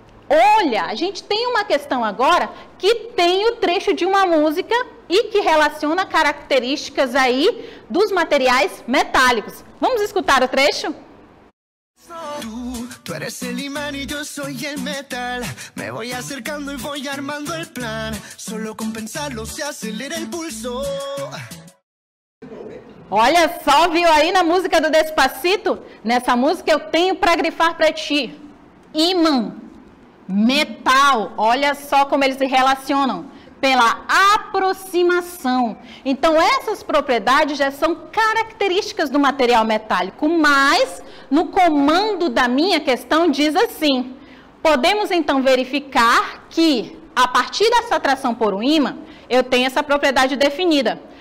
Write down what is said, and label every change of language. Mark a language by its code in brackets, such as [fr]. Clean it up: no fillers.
[pt] Olha, a gente tem uma questão agora que tem o trecho de uma música e que relaciona características aí dos materiais metálicos. Vamos escutar o trecho? [es] Tú eres el imán y yo soy el metal. Me voy acercando y voy armando el plan. Solo con pensarlo se acelera el pulso. [pt] Olha só, viu aí na música do Despacito? Nessa música eu tenho para grifar para ti. Ímã, metal, olha só como eles se relacionam. Pela aproximação. Então, essas propriedades já são características do material metálico, mas no comando da minha questão diz assim: podemos então verificar que, a partir dessa atração por um ímã, eu tenho essa propriedade definida.